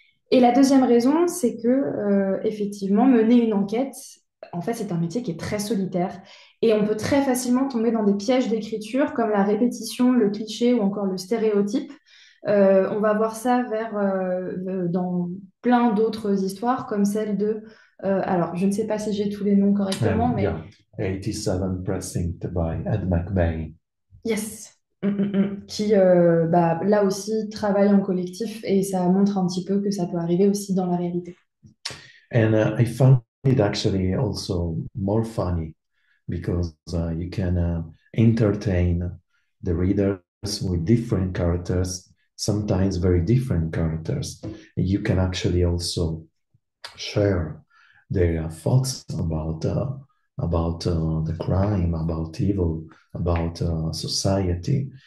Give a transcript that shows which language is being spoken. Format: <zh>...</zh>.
<fr>Et la deuxième raison, c'est que effectivement, mener une enquête, en fait, c'est un métier qui est très solitaire et on peut très facilement tomber dans des pièges d'écriture comme la répétition, le cliché ou encore le stéréotype. On va voir ça dans plein d'autres histoires comme celle de... alors, je ne sais pas si j'ai tous les noms correctement, mais</fr> <en>Yeah, 87 Precinct by Ed McBain. yes.</en> <fr>Qui, là aussi, travaille en collectif et ça montre un petit peu que ça peut arriver aussi dans la réalité.</fr> <en>And I found it actually also more funny because you can entertain the readers with different characters, sometimes very different characters. You can actually also share their thoughts about the crime, about evil, about society.</en>